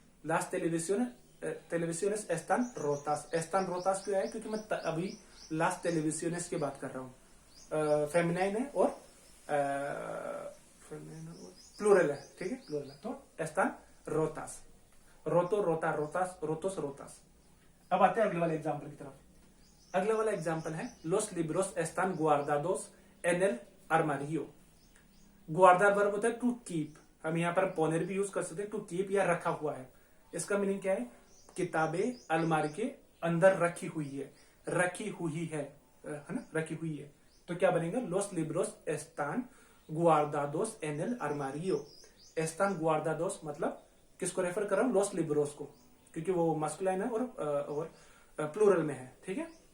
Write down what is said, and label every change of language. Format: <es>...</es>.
<es>las televisiones están rotas, están rotas</es> <hi>क्यों है, क्योंकि मैं अभी</hi> <es>las televisiones</es> <hi>की बात कर रहा हूँ, फेमिनाइन है और प्लूरल है, ठीक है, प्लूरल है, तो</hi> <es>están rotas,</es> <hi>roto रोता रोतास रोतोस रोतास। अब आते हैं अगले वाले एग्जांपल की तरफ। अगले वाला एग्जांपल है</hi> <es>los libros están guardados en el armario।</es> <hi>गुआर्दार verb होता है टू कीप, हम यहाँ पर पोनेर भी यूज कर सकते हैं, टू कीप या रखा हुआ है। इसका मीनिंग क्या है, किताबें अलमारी के अंदर रखी हुई है, रखी हुई है ना, रखी हुई है। तो क्या बनेगा,</hi> <es>los libros están guardados en el armario, están guardados</es> <hi>मतलब किसको रेफर कर रहा हूँ,</hi> <es>los libros</es> <hi>को, क्योंकि वो मस्कुलाइन है और प्लूरल में है, ठीक है।</hi>